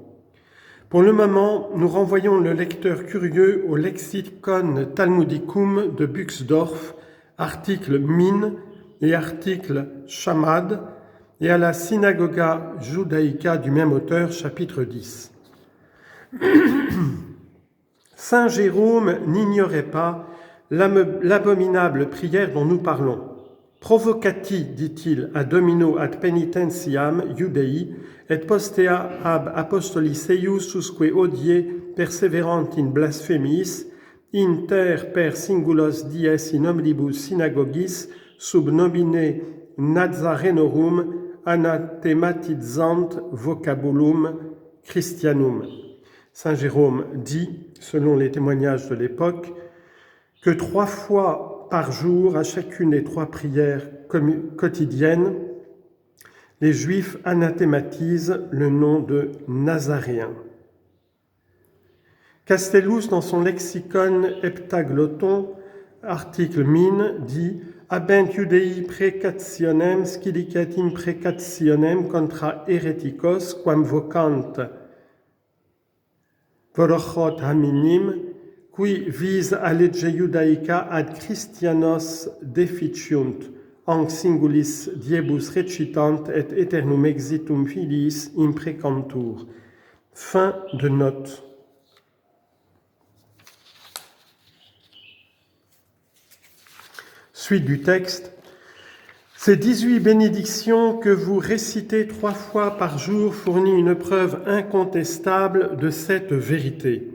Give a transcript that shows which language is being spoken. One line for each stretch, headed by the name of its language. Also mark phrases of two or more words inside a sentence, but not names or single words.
French: Pour le moment, nous renvoyons le lecteur curieux au Lexicon Talmudicum de Buxdorf, article Min et article Shamad, et à la Synagoga Judaïca du même auteur, chapitre 10. Saint Jérôme n'ignorait pas l'abominable prière dont nous parlons. Provocati, dit-il,
Latin: ad domino ad penitentiam Iudei, et postea ab apostolis eius usque hodie perseverant in blasphemiis, inter per singulos dies in omnibus synagogis sub nomine Nazarenorum anathematizant vocabulum Christianum.
French: Saint Jérôme dit, selon les témoignages de l'époque, que 3 fois par jour, à chacune des 3 prières quotidiennes, les Juifs anathématisent le nom de Nazaréen. Castellus, dans son lexicon heptaglotton, article min, dit
Latin: « Abent Iudei precationem scilicatim precationem contra hereticos quam vocant
Hebrew: vorochot haminim
Latin: qui vis a legge Iudaica ad Christianos deficiunt, anc singulis diebus recitant et aeternum exitum filiis imprecantur.
French: » Fin de note. Suite du texte. Ces 18 bénédictions que vous récitez 3 fois par jour fournissent une preuve incontestable de cette vérité.